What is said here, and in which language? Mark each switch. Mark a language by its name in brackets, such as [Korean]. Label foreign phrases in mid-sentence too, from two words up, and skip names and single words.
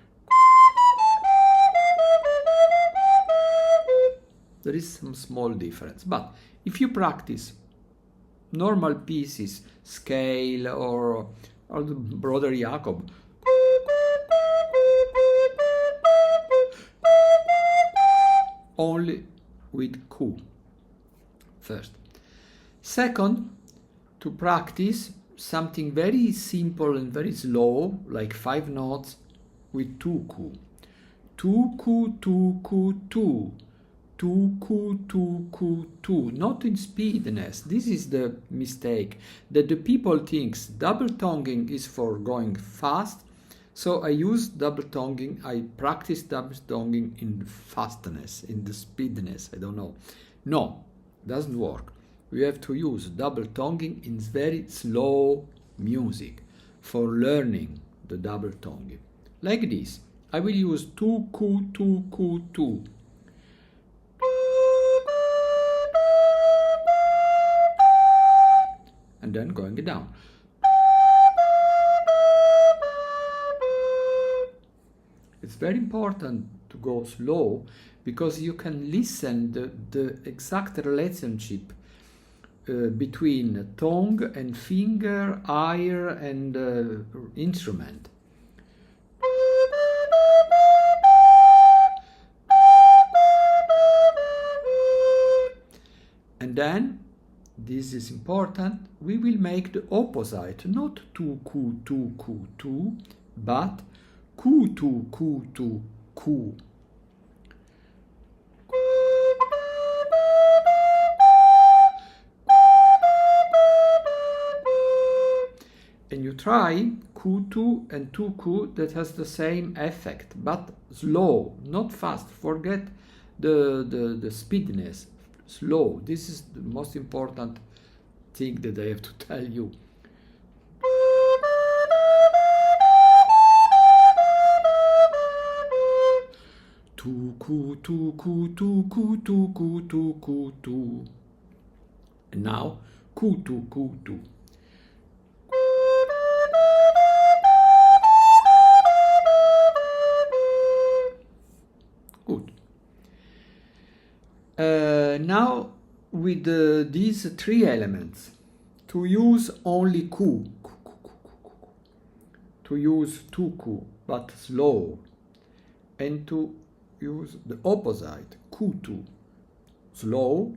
[English] There is some small difference, but if you practice normal pieces, scale or the brother Jacob, only with ku first. Second, to practice something very simple and very slow, like 5 notes, with tuku. Tuku, tuku, tu. Tuku, tuku, tu. Not in speedness. This is the mistake, that the people thinks double tonguing is for going fast. So I use double tonguing, I practice double tonguing in fastness, in the speedness, I don't know. No, doesn't work. We have to use double tonguing in very slow music for learning the double tonguing. Like this, I will use tuku, tuku, tu. And then going down. It's very important to go slow because you can listen the exact relationship between tongue and finger, ear and instrument. And then, this is important, we will make the opposite, not tuku, tuku, tu, but ku, tu, ku, tu, ku. And you try ku, tu and tuku, that has the same effect, but slow, not fast. Forget the speediness. Slow. This is the most important thing that I have to tell you. Tuku, tuku, tuku, tuku, tuku, tu. And now, ku, tu, ku, tu. Good. Now, with these 3 elements, to use only ku, to use tuku, but slow, and to use the opposite, ku, tu, slow.